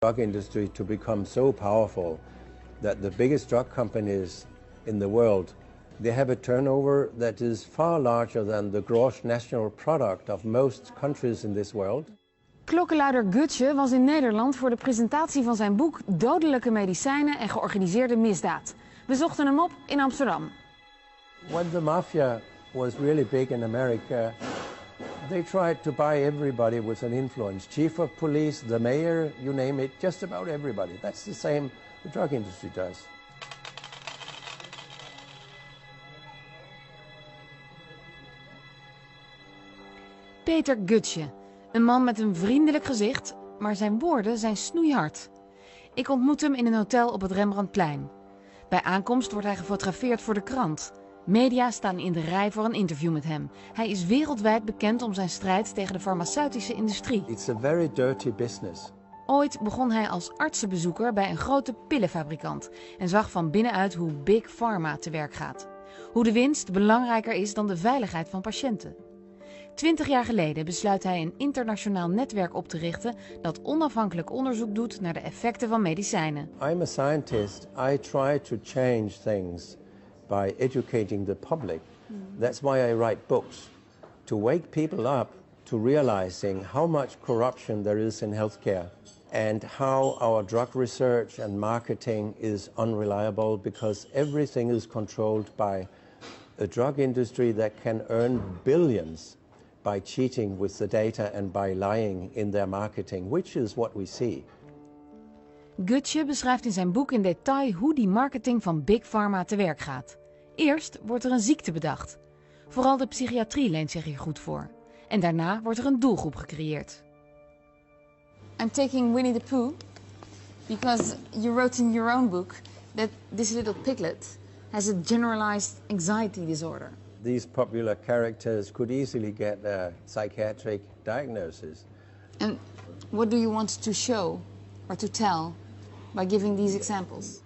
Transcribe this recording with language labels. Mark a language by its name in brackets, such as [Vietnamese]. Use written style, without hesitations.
[English] Drug industry to become so powerful that the biggest drug companies in the world, they have a turnover that is far larger than the gross national product of most countries in this world. [Dutch] Klokkenluider Gutsche was in Nederland voor de presentatie van zijn boek Dodelijke medicijnen en georganiseerde misdaad. We zochten hem op in Amsterdam. [English] When the mafia was really big in America, they tried to buy everybody with an influence. Chief of police, the mayor, you name it, just about everybody. That's the same the drug industry does. [Dutch] Peter Gutsche, een man met een vriendelijk gezicht, maar zijn woorden zijn snoeihard. Ik ontmoet hem in een hotel op het Rembrandtplein. Bij aankomst wordt hij gefotografeerd voor de krant. Media staan in de rij voor een interview met hem. Hij is wereldwijd bekend om zijn strijd tegen de farmaceutische industrie. [English] It's a very dirty business. [Dutch] Ooit begon hij als artsenbezoeker bij een grote pillenfabrikant en zag van binnenuit hoe Big Pharma te werk gaat. Hoe de winst belangrijker is dan de veiligheid van patiënten. 20 jaar geleden besluit hij een internationaal netwerk op te richten dat onafhankelijk onderzoek doet naar de effecten van medicijnen. [English] I'm a scientist. I try to change things by educating the public. That's why I write books, to wake people up to realizing how much corruption there is in healthcare and how our drug research and marketing is unreliable because everything is controlled by a drug industry that can earn billions by cheating with the data and by lying in their marketing, which is what we see. [Dutch] Gutsche beschrijft in zijn boek in detail hoe die marketing van Big Pharma te werk gaat. Eerst wordt er een ziekte bedacht. Vooral de psychiatrie leent zich hier goed voor. En daarna wordt er een doelgroep gecreëerd. [English] I'm taking Winnie the Pooh because you wrote in your own book that this little piglet has a generalized anxiety disorder. These popular characters could easily get a psychiatric diagnosis. And what do you want to show or to tell by giving these examples?